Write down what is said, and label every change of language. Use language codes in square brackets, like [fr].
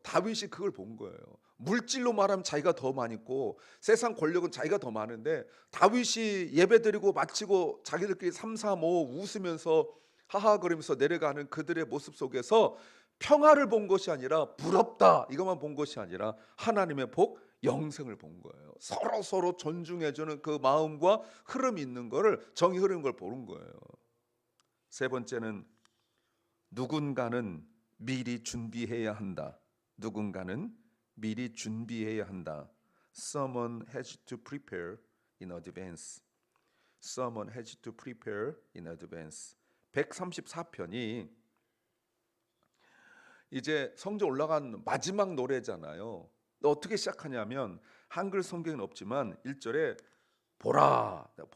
[ko] 다윗이 그걸 본 거예요. 물질로 말하면 자기가 더 많고 세상 권력은 자기가 더 많은데, 다윗이 예배드리고 마치고 자기들끼리 삼삼오오 웃으면서 하하거리면서 내려가는 그들의 모습 속에서 평화를 본 것이 아니라 부럽다 이것만 본 것이 아니라 하나님의 복, 영생을 본 거예요. 서로 존중해주는 그 마음과 흐름이 있는 거를, 정이 흐르는 걸 보는 거예요. 세 번째는 누군가는 미리 준비해야 한다. 누군가는 미리 준비해야 한다. [en] Someone has to prepare in advance. Someone has to prepare in advance. [ko] 134편이 이제 성전 올라간 마지막 노래잖아요. 어떻게 시작하냐면 한글 성경은 없지만 1절에 보라.